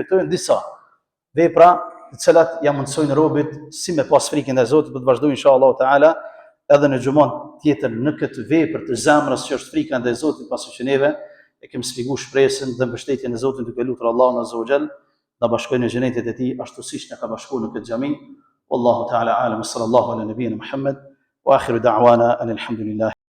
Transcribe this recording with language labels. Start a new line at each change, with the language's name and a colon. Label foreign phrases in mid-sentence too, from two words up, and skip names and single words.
Albanian: Këto janë disa vepra të cilat ja mundsojnë robit si me pas frikën e Zotit, për të vazhdojmë
Arabic: إن شاء الله تعالى
Albanian: edhe në gjumon tjetër në këtë vepër të zemrës që është frika ndaj Zotit, pasi që neve e kemi sqaruar shpresën dhe mbështetjen e Zotit duke lutur Allahun
Arabic: عز وجل
Albanian: na bashkojë në xhenetin e tij ashtu siç na ka bashkuar në këtë xhami.
Arabic: والله تعالى أعلم. صلى الله على نبينا محمد وآخر دعوانا الحمد لله.